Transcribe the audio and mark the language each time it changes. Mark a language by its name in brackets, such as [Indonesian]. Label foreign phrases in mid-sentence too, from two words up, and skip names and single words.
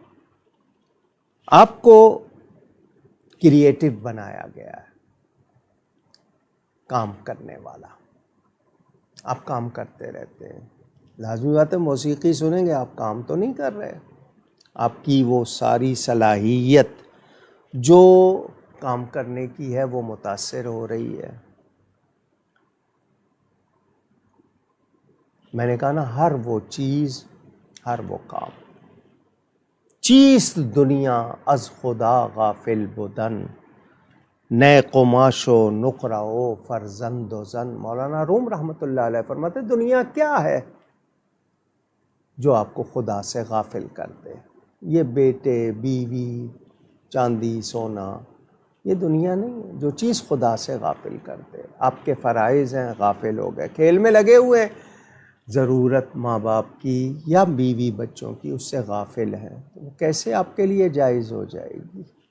[Urdu] آپ کو کریٹو بنایا گیا ہے، کام کرنے والا، آپ کام کرتے رہتے ہیں، لازمی بات ہے موسیقی سنیں گے آپ کام تو نہیں کر رہے، آپ کی وہ ساری صلاحیت جو کام کرنے کی ہے وہ متاثر ہو رہی ہے۔ میں نے کہا نا ہر وہ چیز، ہر وہ کام، [Persian] چیست دنیا از خدا غافل بودن، نئے قماش و نقرہ و فرزند و زن۔ [Urdu] مولانا روم [Arabic] رحمۃ اللہ علیہ [Urdu] فرماتے دنیا کیا ہے جو آپ کو خدا سے غافل کر دے؟ یہ بیٹے، بیوی، چاندی، سونا، یہ دنیا نہیں ہے۔ جو چیز خدا سے غافل کر دے، آپ کے فرائض ہیں، غافل ہو گئے، کھیل میں لگے ہوئے ہیں، ضرورت ماں باپ کی یا بیوی بچوں کی اس سے غافل ہیں، وہ کیسے آپ کے لیے جائز ہو جائے گی؟